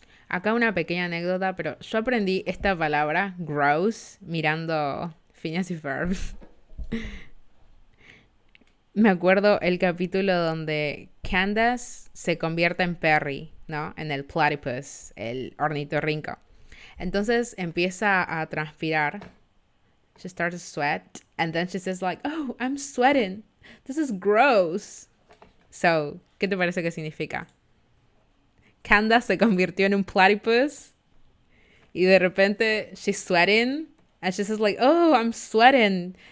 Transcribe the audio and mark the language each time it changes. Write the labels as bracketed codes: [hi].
[es] Acá una pequeña anécdota, pero yo aprendí esta palabra, gross, mirando Phineas y Ferb. Me acuerdo el capítulo donde Candace se convierte en Perry, ¿no? En el platypus, el ornitorrinco. Entonces empieza a transpirar. [en] She starts to sweat. And then she says like, oh, I'm sweating. This is gross. [es] So, ¿qué te parece que significa? Candace se convirtió en un platypus. Y de repente, [en] she's sweating. And she says like, oh, I'm sweating.